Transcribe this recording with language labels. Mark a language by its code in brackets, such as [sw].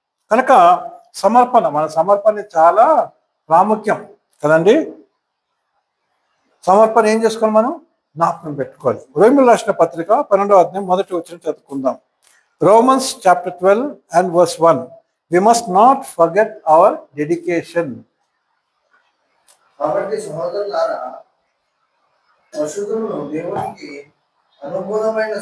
[te] కనుక సమర్పణ, మన సమర్పణ చాలా ప్రాముఖ్యం కదండి. సమర్పణ ఏం చేసుకోవాలి, మనం జ్ఞాపకం పెట్టుకోవాలి. రోమీయులకు రాసిన పత్రిక 12వ అధ్యాయం 1వ వచనం చదువుకుందాం. [en] Romans chapter 12 and verse 1. We must not forget our dedication. [te] కాబట్టి సహోదరులారా, పరిశుద్ధులను దేవునికి అనుకూలమైన